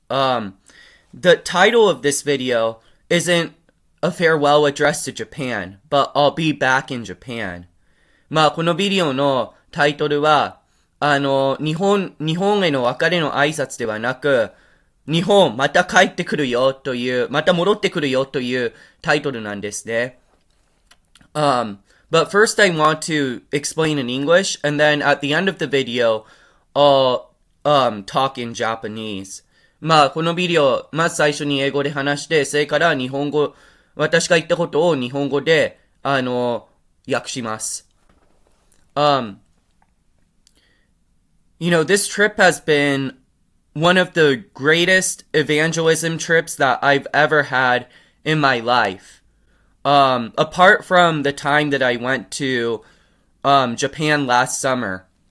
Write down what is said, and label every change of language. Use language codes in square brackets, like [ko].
[en] The title of this video isn't a farewell address to Japan, but I'll be back in Japan. [ja] このビデオのタイトルは、日本への別れの挨拶ではなく、日本また帰ってくるよという、また戻ってくるよというタイトルなんですね。 [en] But first I want to explain in English, and then at the end of the video, I'll talk in Japanese. [ja] このビデオ、まず最初に英語で話して、それから日本語、私が言ったことを日本語で、訳します。 [en] This trip has been one of the greatest evangelism trips that I've ever had in my life. Apart from the time that I went to Japan last summer.